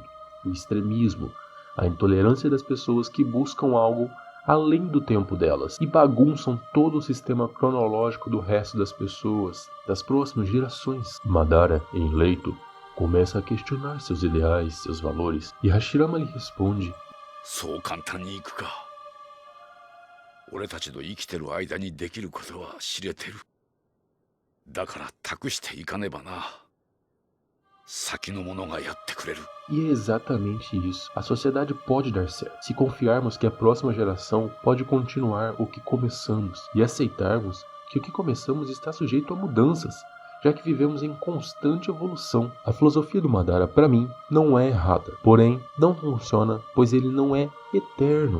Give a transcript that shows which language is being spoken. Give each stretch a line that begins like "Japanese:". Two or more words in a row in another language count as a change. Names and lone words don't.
Portuguese: O extremismo, a intolerância das pessoas que buscam algo além do tempo delas e bagunçam todo o sistema cronológico do resto das pessoas, das próximas gerações. Madara, em leito, começa a questionar seus ideais, seus valores, e Hashirama lhe responde:
Japanese: そう簡単にいくか。俺たちの生きてる間にできることは知れてる。だから託していかねばな。先の者がやってくれる。
Portuguese: E é exatamente isso. A sociedade pode dar certo se confiarmos que a próxima geração pode continuar o que começamos e aceitarmos que o que começamos está sujeito a mudanças, já que vivemos em constante evolução. A filosofia do Madara, para mim, não é errada, porém não funciona, pois ele não é eterno.